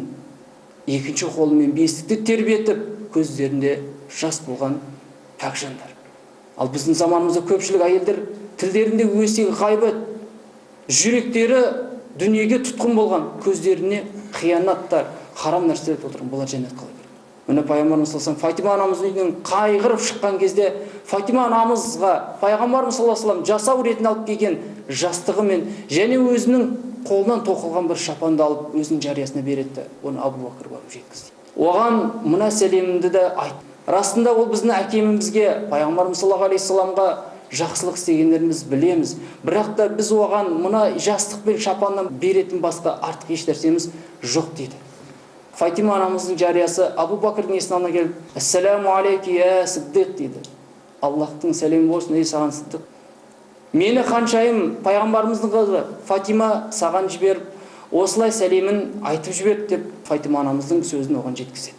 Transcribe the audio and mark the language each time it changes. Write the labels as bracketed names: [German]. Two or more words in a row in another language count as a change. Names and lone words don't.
[Kazakh] Екінші қолымен бесікті тербетіп, көздерінде жас болған пәк жандар. Ал біздің заманымызда көпшілік әйелдер тілдерінде өсегі ғайбат, жүректері дүниеге тұтқын болған, көздеріне қиянаттар, харам нәрселер толтырған. Бұлар жәннат қалай көреді? Міне пайғамбарымыз [Arabic] صلى الله عليه وسلم [Kazakh] Фатима анамыздың үйінен қайғырып шыққан кезде Фатима анамызға пайғамбарымыз [Arabic] صلى الله عليه وسلم [Kazakh] жасау ретінде алып келген жастығымен және өзінің қолынан тоқылған бір шапанды алып өзінің жариясына береді. Оны Абу Бакр барып жеткізді. Оған мына сәлемімді де айт. Расында ол біздің әкемізге, пайғамбарымыз [Arabic] صلى الله عليه وسلم [Kazakh] жақсылық істегендеріміз білеміз. Бірақ та біз оған мына жастық пен шапаннан беретін басқа артық еш нәрсеміз жоқ дейді. Фатима анамыздың жариясы Абу Бакрдың есіне алдына келіп: [Arabic] السلام عليك يا صديق [Kazakh] дейді. Аллахтың сәлемі болсын, ей саған Сиддиқ. Мені ханшайым пайғамбарымыздың қызы Фатима саған жіберіп, осылай сәлемін айтып жіберді деп Фатима анамыздың сөзін оған жеткізеді.